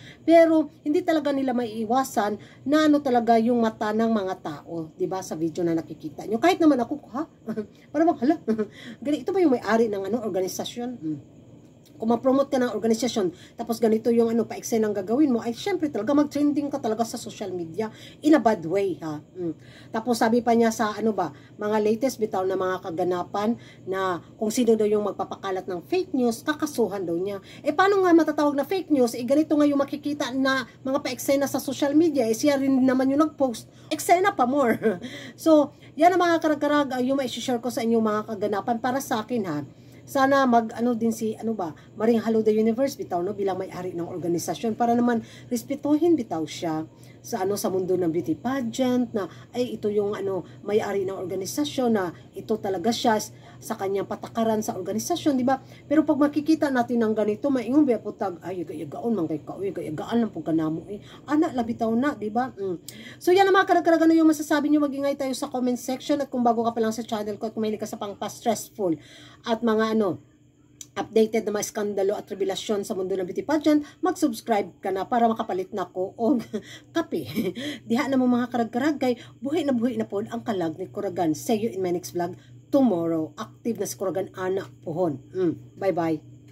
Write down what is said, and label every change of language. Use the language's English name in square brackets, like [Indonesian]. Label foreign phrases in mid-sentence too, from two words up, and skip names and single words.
[Filipino] Pero hindi talaga nila maiiwasan na talaga yung mata ng mga tao, di ba? Sa video na nakikita nyo. Kahit naman ako, para bang hala, ganito ba yung may-ari ng organisasyon? Kung ma-promote ka ng organisasyon, tapos ganito yung pa-exen ang gagawin mo, ay syempre talaga mag-trending ka talaga sa [English] social media in a bad way, [Filipino] ha. Tapos sabi pa niya sa mga latest bitaw na mga kaganapan na kung sino daw yung magpapakalat ng [English] fake news, [Filipino] kakasuhan daw niya. Paano nga matatawag na [English] fake news? [Filipino] Ganito nga yung makikita na mga pa-eksena sa [English] social media, [Filipino] siya rin naman yung nag-post, eksena pa more. So, yan ang mga karag-karag, yung ma-share ko sa inyo mga kaganapan para sa akin, ha. Sana din si Maring Halo the Universe bitaw bilang may-ari ng organisasyon para naman respetuhin bitaw siya sa sa mundo ng [English] beauty pageant [Filipino] na ito yung may-ari ng organisasyon na ito talaga siya sa kanyang patakaran sa organisasyon, di ba? Pero pag makikita natin ng ganito, [Cebuano] maingon ba putag gaon man kay gaan lang pug kanamo ana labitaw na, di ba? [Filipino] So yan ang mga karag-karag yung masasabi niyo, mag-ingay tayo sa [English] comment section [Filipino] at kung bago ka pa lang sa channel ko at kung mahilig ka sa pang-stressful at mga updated na mga skandalo at revelasyon sa mundo ng [English] beauty pageant, [Filipino] mag-subscribe ka na para [Cebuano] makapalit na ko og kape. Diha na mo mga karag-karag kay buhay na po ang kalag ni Kuragan. [English] See you in my next vlog tomorrow. [Cebuano] Active na si Kuragan ana pohon. Bye-bye.